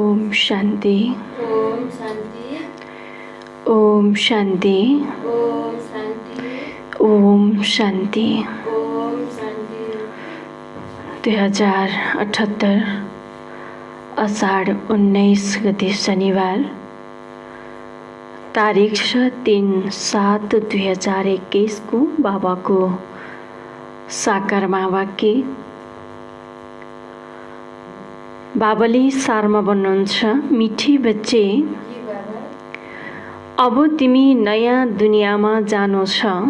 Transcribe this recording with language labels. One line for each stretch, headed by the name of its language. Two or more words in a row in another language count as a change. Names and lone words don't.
Sanskrit: शांति। ओम शांति। ओम शांति। ओम शांति। ओम शांति। ओम शांति।
Nepali: 2078 अषाढ 19 गते शनिबार, तारिख छ 3/7/2021 को बाबाको साकारमा वाक्य। बाबाले सारमा भन्नुहुन्छ,
Hindi: मिठी बच्चे,
Nepali: अब तिमी नयाँ दुनियाँमा जानु छ।